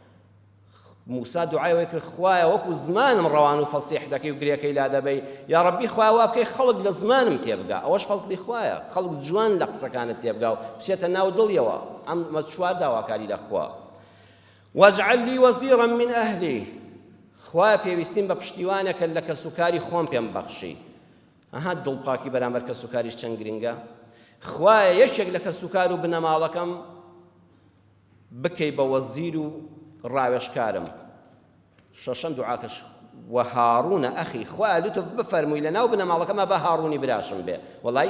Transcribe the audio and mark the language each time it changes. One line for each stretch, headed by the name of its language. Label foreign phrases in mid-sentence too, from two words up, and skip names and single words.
Central Kurdish: موسا دوعای وەی کرد خوایە وەکو زمانم ڕەوان و فەسیح دەکەی و گرێکەی لا دەبەی یا ڕەبی خوایە وا بکەی خەڵک لە زمانم تێبگا ئەوەش فەزلی خوایە خەڵک جوان لە قسەکانت تێبگا و بچێتە ناو دڵیەوە ئەمە چوار داواکاری لە خوا
Arabic: واجعل لي وزيرا من أهلي
Central Kurdish: خوا پێویستیم بە پشتیوانێکە لە کەسوکاری خۆم پێم بەخشی دڵپاکی بەرامبەر کەسوکاریش چەند گرنگە خوایە یەکێک لە کەسوکار و بنەماڵەکەم بکەی بە وەزیر و ڕاوێژکارم شەشەم دوعاکەش وهارونە ئەخی خوایە لوتف بفەرمووی لە ناو بنەماڵەکەمە بە هاڕوونی براشم بێ وەڵی